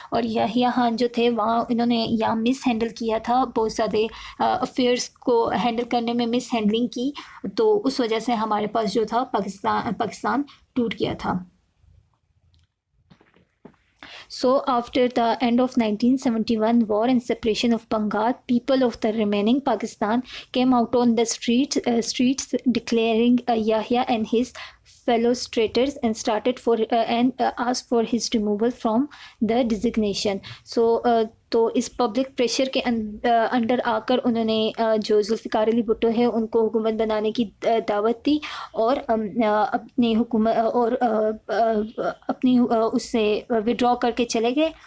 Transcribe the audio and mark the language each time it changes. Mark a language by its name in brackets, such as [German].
[Urdu] اور یحییٰ خان جو تھے وہاں انہوں نے یہاں مس ہینڈل کیا تھا، بہت زیادہ افیئرس کو ہینڈل کرنے میں مس ہینڈلنگ کی، تو اس وجہ سے ہمارے پاس جو تھا پاکستان ٹوٹ گیا تھا. [English] So after the end of 1971 war and separation of Bengal, people of the remaining Pakistan came out on the streets declaring Yahya and his fellow traitors and asked for his removal from the designation. [Urdu] So تو اس public pressure کے under آ کر انہوں نے جو ذوالفقار علی بھٹو ہے ان کو حکومت بنانے کی دعوت دی، اور اپنی حکومت اور اپنی اس سے وڈرا کر کے چلے گئے.